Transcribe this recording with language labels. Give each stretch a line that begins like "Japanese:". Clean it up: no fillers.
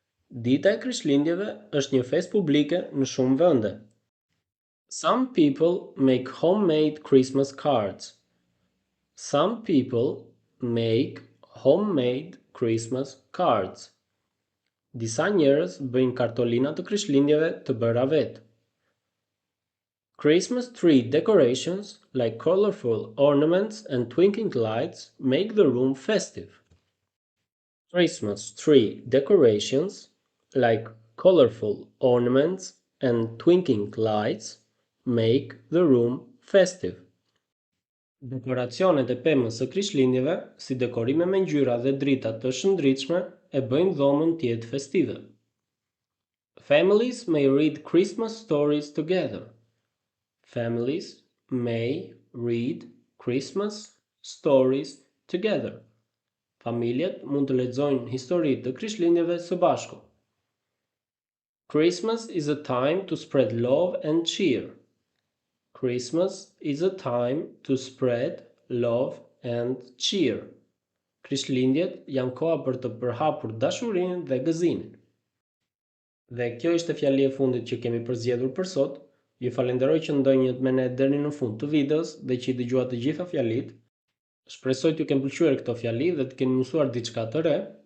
Albanian: Dita e Krishtlindjeve është një festë publike në shumë vende.
English: Some people make homemade Christmas cards. Some people make homemade Christmas cards.
Albanian: Disa njerëz bëjnë kartolina të Krishtlindjeve të bëra vetë.
English: Christmas tree decorations, like colorful ornaments and twinkling lights, make the room festive. Christmas tree decorations, like colorful ornaments and twinkling lights, make the room festive.
Albanian: Dekoracionet e pemës së Krishtlindjeve, si dekorime me ngjyra dhe drita të shëndritshme, e bëjnë dhomën të jetë festive.
English: Families may read Christmas stories together. Families may read Christmas stories together.
Albanian: Familjet mund të lexojnë historitë të Krishtlindjeve së bashku.
English: Christmas is a time to spread love and cheer. Christmas is a time to spread love and cheer.
Albanian: Krishtlindjet janë koha për të përhapur dashurinë dhe gëzimin. Dhe kjo ishte fjali e fundit që kemi përzgjedhur për sot. Ju falenderoj që ndonjët me ne deri në fund të videos dhe që i dëgjuat të gjitha fjalit. Shpresoj t'ju kenë pëlqyer këto fjali dhe të keni mësuar diçka të re.